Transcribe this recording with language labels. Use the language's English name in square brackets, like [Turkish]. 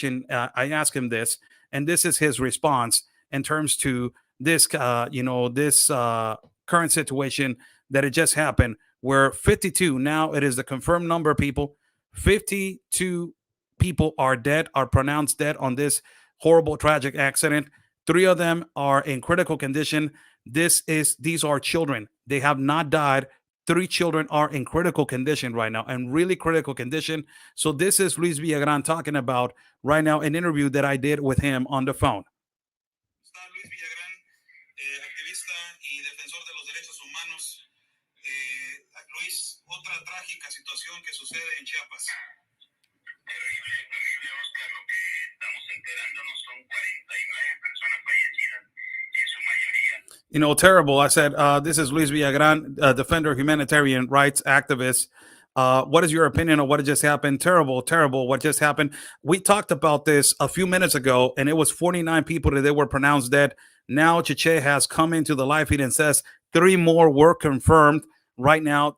[English] I asked him this, and this is his response in terms to this, current situation that it just happened, where 52, now it is the confirmed number of people, 52 people are pronounced dead on this horrible, tragic accident. 3 of them are in critical condition. These are children. They have not died. 3 children are in critical condition right now, and really critical condition. So this is Luis Villagran talking about right now an interview that I did with him on the phone. [Spanish] Está Luis Villagran, activista y defensor de los derechos humanos. Luis, otra trágica situación que sucede en Chiapas. Terrible, Oscar. Lo que estamos enterándonos son 49 personas fallecidas, en su mayoría. Terrible. [English] I said, this is Luis Villagran, defender of humanitarian rights activist. What is your opinion on what just happened? Terrible what just happened. We talked about this a few minutes ago, and it was 49 people that they were pronounced dead. Now Cheche has come into the live feed and says 3 more were confirmed right now.